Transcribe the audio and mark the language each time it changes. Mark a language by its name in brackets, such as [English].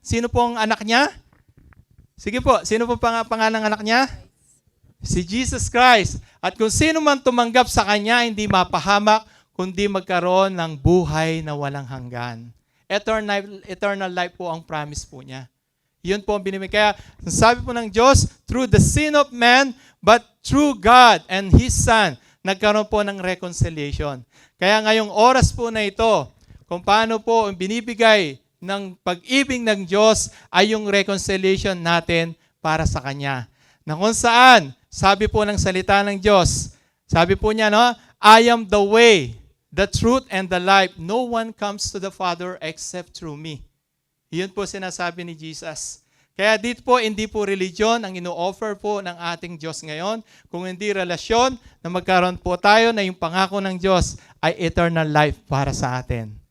[Filipino] Sino po ang anak niya? Sige po, sino po pangalan ng anak niya? Si Jesus Christ. At kung sino man tumanggap sa Kanya, hindi mapahamak, kundi magkaroon ng buhay na walang hanggan. Eternal life po ang promise po niya. Yun po ang binibigay. Kaya sabi po ng Diyos, [English] through the sin of man, but through God and His Son, [Filipino] nagkaroon po ng reconciliation. Kaya ngayong oras po na ito, kung paano po ang binibigay ng pag-ibig ng Diyos ay yung reconciliation natin para sa Kanya. Na kung saan, sabi po ng salita ng Diyos, sabi po niya, no, [English] I am the way, the truth, and the life. No one comes to the Father except through me. [Filipino] Yun po sinasabi ni Jesus. Kaya dito po, hindi po religion ang ino-offer po ng ating Diyos ngayon, kung hindi relasyon na magkaroon po tayo na yung pangako ng Diyos ay eternal life para sa atin.